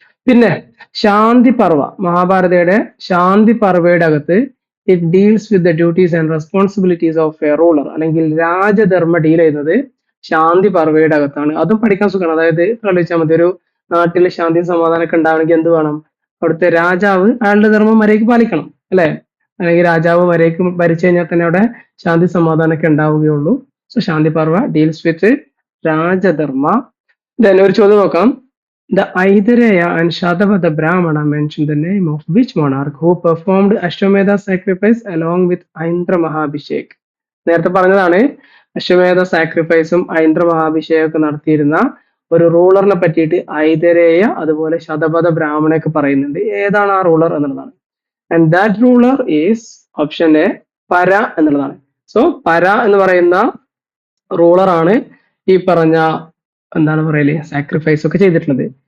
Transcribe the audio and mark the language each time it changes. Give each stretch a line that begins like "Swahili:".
Malayalam: പിന്നെ ശാന്തി പർവ, മഹാഭാരതയുടെ ശാന്തി പർവയുടെ അകത്ത്
English: it deals with the duties and responsibilities of a ruler,
Malayalam: അല്ലെങ്കിൽ രാജധർമ്മ deal ചെയ്യുന്നത് ശാന്തി പർവയുടെ അകത്താണ്. അതും പഠിക്കാൻ സുഖമാണ്. അതായത് ആലോചിച്ചാൽ മതി, ഒരു നാട്ടിൽ ശാന്തിയും സമാധാനമൊക്കെ ഉണ്ടാവണമെങ്കിൽ എന്ത് വേണം, അവിടുത്തെ രാജാവ് അയാളുടെ ധർമ്മം മര്യാദയ്ക്ക് പാലിക്കണം, അല്ലെ? അല്ലെങ്കിൽ രാജാവ് മര്യാദയ്ക്ക് ഭരിച്ചു കഴിഞ്ഞാൽ തന്നെ അവിടെ ശാന്തി സമാധാനമൊക്കെ ഉണ്ടാവുകയുള്ളൂ. So Shanti Parva
English: deals with
Malayalam: രാജധർമ്മ. Then ഒരു ചോദ്യം നോക്കാം.
English: The Aitareya and Shatapatha Brahmana mention the name of which monarch who performed Ashwamedha sacrifice along with Aindra Mahabhishek?
Malayalam: നേരത്തെ പറഞ്ഞതാണ്, അശ്വമേധ സാക്രിഫൈസും ഐന്ദ്ര മഹാഭിഷേകമൊക്കെ നടത്തിയിരുന്ന ഒരു റൂളറിനെ പറ്റിയിട്ട് ഐതരേയ അതുപോലെ ശതപഥ ബ്രാഹ്മണയൊക്കെ പറയുന്നുണ്ട്. ഏതാണ് ആ റൂളർ എന്നുള്ളതാണ്.
English: and that ruler is option A പര
Malayalam: എന്നുള്ളതാണ്. സോ പര എന്ന് പറയുന്ന റൂളറാണ് ഈ പറഞ്ഞ എന്താണ് പറയല് സാക്രിഫൈസ് ഒക്കെ ചെയ്തിട്ടുള്ളത്.